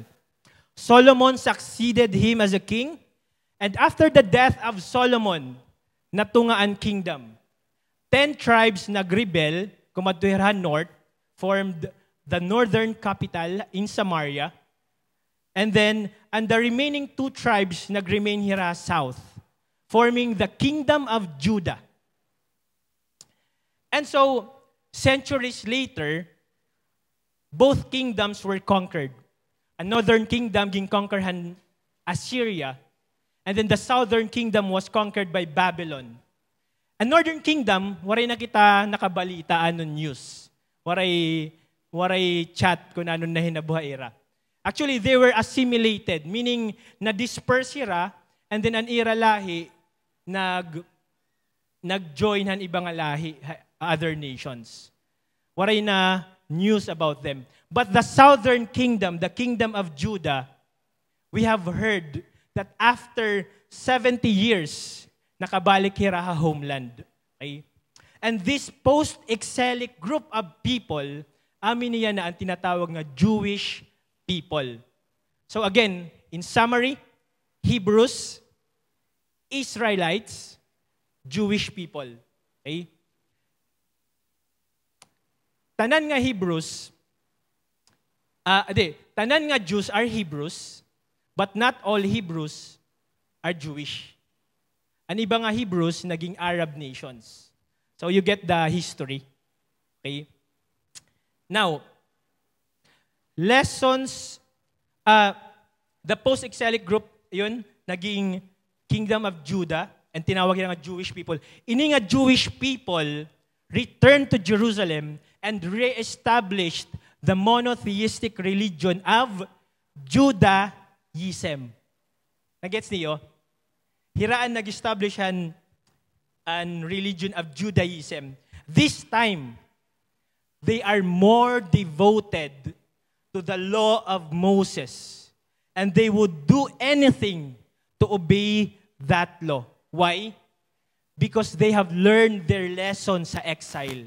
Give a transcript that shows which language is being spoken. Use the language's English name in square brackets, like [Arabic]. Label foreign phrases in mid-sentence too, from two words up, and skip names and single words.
[English] Solomon succeeded him as a king, and after the death of Solomon, natungaan kingdom. 10 tribes [Waray] nagrebel, kumadtuhiran [English] north, formed the northern capital in Samaria, and the remaining 2 tribes [Waray] nagremain hira [English] south, forming the kingdom of Judah. And so, centuries later, both kingdoms were conquered. A northern kingdom [Waray] ging conquerhan [English] Assyria, and then the southern kingdom was conquered by Babylon. A northern kingdom, [Waray] waray na kita nakabalita anon news. Waray chat kung anon na hinabuhay ira. [English] Actually, they were assimilated, meaning [Waray] na-disperse ira, [English] and then [Waray] an ira lahi, nag-join han ibang lahi, [English] other nations. [Waray] Waray na [English] news about them. But the southern kingdom, the kingdom of Judah, we have heard that after 70 years, [Waray] nakabalik hira ha homeland. [English] Okay? And this post-exilic group of people, [Waray] amin niya na ang tinatawag na [English] Jewish people. So again, in summary, Hebrews, Israelites, Jewish people. Okay? [Waray] Tanan nga Hebrews, tanan nga [English] Jews are Hebrews, but not all Hebrews are Jewish. [Waray] Ang iba nga Hebrews, naging [English] Arab nations. So you get the history. Okay? Now, lessons, the post-exilic group, [Waray] yun, naging Kingdom of Judah, and tinawag nga [English] Jewish people. [Waray] Ini nga [English] Jewish people returned to Jerusalem and re-established the monotheistic religion of Judaism. [Waray] Nagets niyo? Hiraan nag-establish an religion of [English] Judaism. This time, they are more devoted to the law of Moses. And they would do anything to obey that law. Why? Because they have learned their lesson [Waray] sa exile.